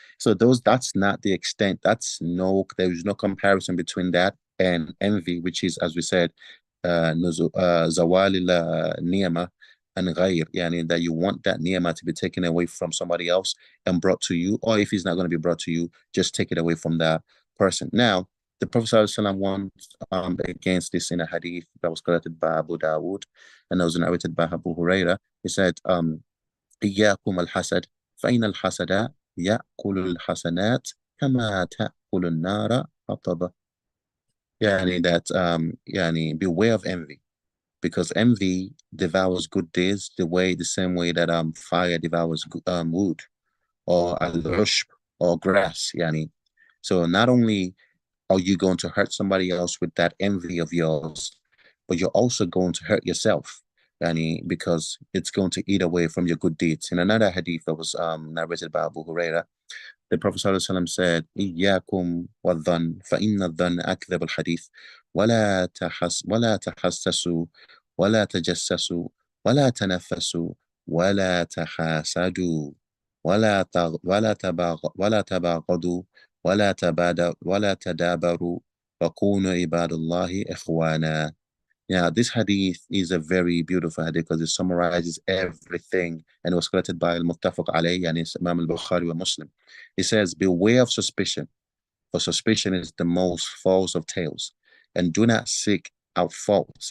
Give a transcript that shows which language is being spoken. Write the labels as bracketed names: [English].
[English] So that's not the extent. There's no comparison between that and envy, which is, as we said, zawalil niyama and ghayr, yani that you want that niyama to be taken away from somebody else and brought to you, or if he's not going to be brought to you, just take it away from that person. Now, the Prophet ﷺ warned against this in a hadith that was collected by Abu Dawood, and that was narrated by Abu Huraira. [Arabic] He said, إياكم الحسد فإن الحسد يأكل الحسنات كما تأكل النار حطب. [English] Yani that beware of envy, because envy devours good deeds the same way that fire devours wood or al-ushb or grass. Yani, so not only are you going to hurt somebody else with that envy of yours, but you're also going to hurt yourself, yani, because it's going to eat away from your good deeds. In another hadith that was narrated by Abu Huraira, the Prophet ﷺ said, [Arabic] إياكم والظن فإن الظن أكذب الحديث ولا تحسسوا ولا تجسسوا ولا تنفسوا ولا تحاسدوا ولا تباغضوا ولا تدابروا وكونوا عباد الله إخوانا. [English] Yeah, this hadith is a very beautiful hadith because it summarizes everything, and it was collected by Al-Muttafaq alayhi, and it's Imam al-Bukhari wa Muslim. It says, beware of suspicion, for suspicion is the most false of tales, and do not seek out faults.